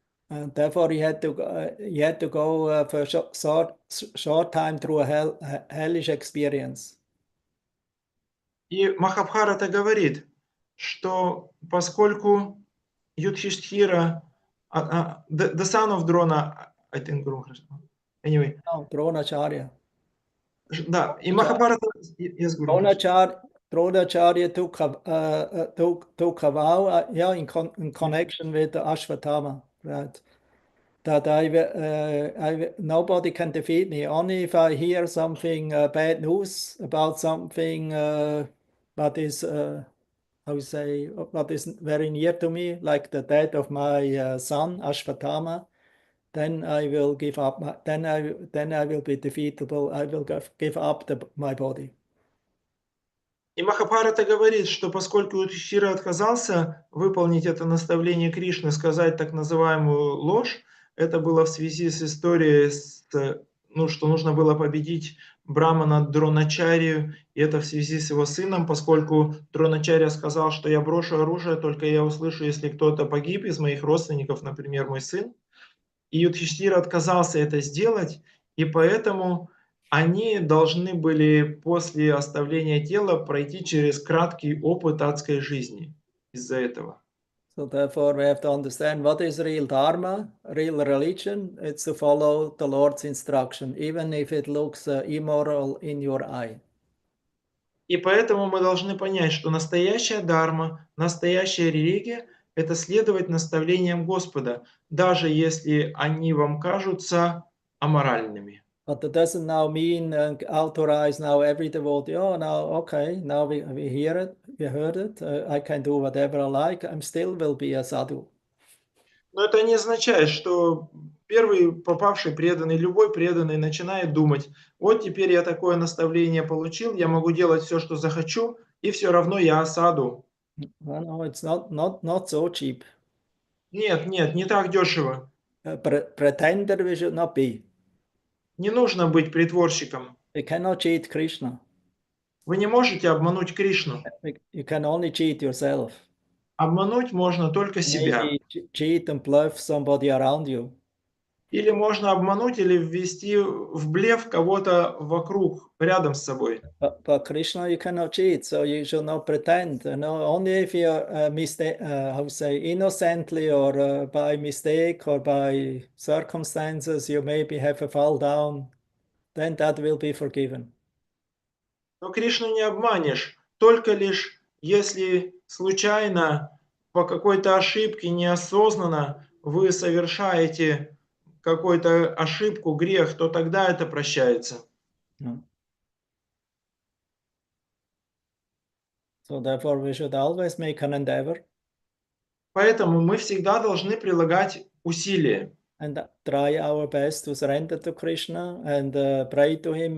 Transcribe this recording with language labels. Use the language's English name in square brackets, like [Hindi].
[English] And therefore he had to go for a short time through a hellish experience. [Russian] И Махабхарата говорит, что поскольку [English] Юдхиштхира, the son of Drona, I think, anyway, No, Dronacharya. [Russian] да, и Махабхарата, yes, Guru. [English] Dronacharya took a vow, in connection with the Ashwatthama, right? That nobody can defeat me. Only if I hear something bad news about something that is, what is very near to me, like the death of my son Ashwatthama, then I will give up. Then I will be defeatable. I will give up my body. [Russian] И Махабхарата говорит, что поскольку Юдхиштхира отказался выполнить это наставление Кришны, сказать так называемую ложь, это было в связи с историей, что нужно было победить Брамана Дроначарью, и это в связи с его сыном, поскольку Дроначарья сказал, что я брошу оружие, только я услышу, если кто-то погиб из моих родственников, например, мой сын. И Юдхиштхира отказался это сделать, и поэтому они должны были после оставления тела пройти через краткий опыт адской жизни из-за этого. [English] So therefore we have to understand what is real dharma, real religion. It's to follow the Lord's instruction, even if it looks immoral in your eye. [Russian] И поэтому мы должны понять, что настоящая дharma, настоящая религия – это следовать наставлениям Господа, даже если они вам кажутся аморальными. [English] But that doesn't now mean authorize now every devotee. Oh, now okay, now we hear it, we heard it. I can do whatever I like. I'm still will be a sadhu. [Russian] Но это не означает, что первый попавший преданный, любой преданный начинает думать: вот теперь я такое наставление получил, я могу делать все, что захочу, и все равно я саду. [English] No, it's not so cheap. [Russian] Нет, не так дешево. [English] Pretender we should not be. [Russian] Не нужно быть притворщиком. [English] We cannot cheat Krishna. [Russian] Вы не можете обмануть Кришну. [English] You can only cheat yourself. [Russian] Обмануть можно только себя. [English] Maybe cheat and bluff somebody around you. [Russian] Или можно обмануть или ввести в блеф кого-то вокруг, рядом с собой. [English] But Krishna you cannot cheat, so you should not pretend. No, only if you innocently or by mistake or by circumstances you maybe have a fall down, then that will be forgiven. [Russian] Но Кришну не обманешь, только лишь если случайно, по какой-то ошибке, неосознанно вы совершаете какую-то ошибку, грех, то тогда это прощается. [English] So therefore we should always make an endeavor. [Russian] Поэтому мы всегда должны прилагать усилия. [English] And try our best to surrender to Krishna and pray to him.